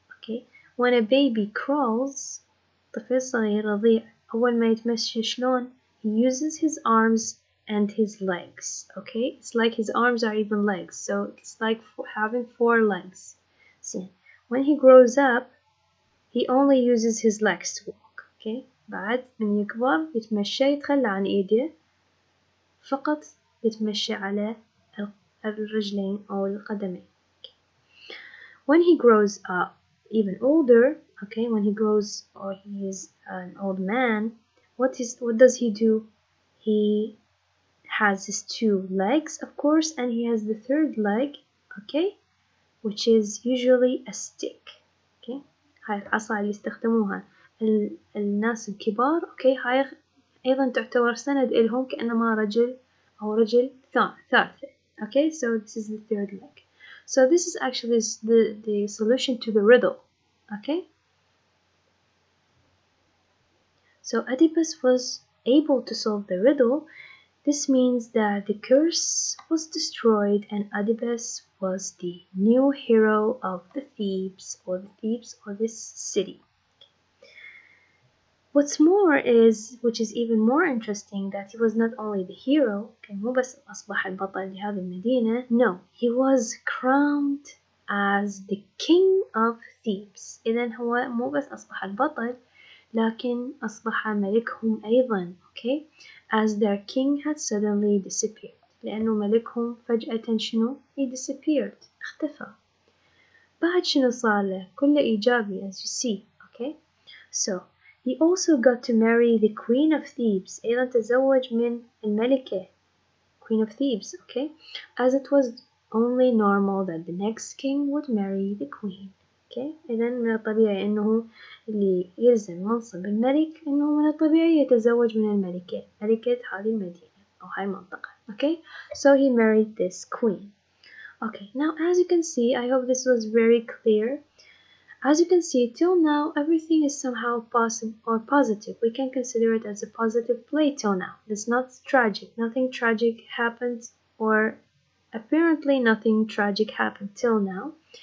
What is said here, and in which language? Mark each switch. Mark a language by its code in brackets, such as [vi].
[en] Okay, when a baby crawls، [ar] طفل صغير رضيع أول ما يتمشى شلون؟ [en] He uses his arms and his legs. Okay, it's like his arms are even legs, so it's like having 4 legs. See, when he grows up, he only uses his legs to walk. [ar] Okay, بعد من يكبر يتمشى يتخلى عن إيده، فقط يتمشى على الرجلين أو القدمين. [en] Okay. When he grows up even older, okay, when he grows or he is an old man, what does he do? He has his 2 legs, of course, and he has the 3rd leg, okay, which is usually a stick. [ar] Okay, هاي العصا اللي يستخدموها الناس الكبار. okay، هاي أيضا تعتبر سند إلهم كأنما رجل أو رجل ثالثة. [en] Okay, so this is the 3rd leg. So this is actually the solution to the riddle. Okay, so Oedipus was able to solve the riddle. This means that the curse was destroyed and Oedipus was the new hero of the Thebes or this city. What's more is, which is even more interesting, that he was not only the hero، [ar] كان مو بس أصبح البطل لهذه المدينة. [en] No, he was crowned as the king of Thebes. [ar] إذن هو مو بس أصبح البطل، لكن أصبح ملكهم أيضا. [en] okay, as their king had suddenly disappeared. [ar] لأنه ملكهم فجأة شنو؟ [en] he disappeared. [ar] اختفى. بعد شنو صار له؟ كله إيجابي [en] as you see. okay, so he also got to marry the queen of Thebes. [ar] أيضا تزوج من الملكة [en] Queen of Thebes. okay, as it was only normal that the next king would marry the queen. [ar] okay, إذا من الطبيعي إنه اللي يلزم منصب الملك إنه من الطبيعي يتزوج من الملكة، ملكة هذه المدينة أو هاي المنطقة. [en] okay, so he married this queen. okay, now as you can see, I hope this was very clear. As you can see, till now, everything is somehow possible or positive. We can consider it as a positive play till now. It's not tragic. Nothing tragic happened, or apparently nothing tragic happened till now.